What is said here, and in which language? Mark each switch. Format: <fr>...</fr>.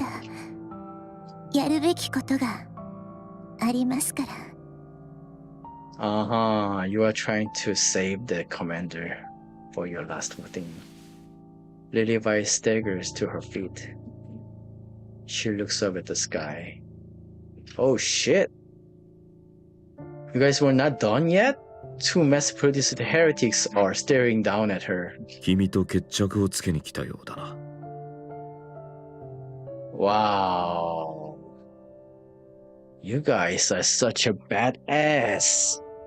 <ja>だやるべきことがありますから。</ja> <en>Uh-huh, you are trying to save the commander for your last thing. Lily Weiss staggers to her feet. She looks up at the sky. Oh shit! You guys were not done yet? Two mass-produced heretics are staring down at her.</en> <ja>君と決着をつけに来たようだな。</ja> <en>Wow. You guys are such a badass.</en>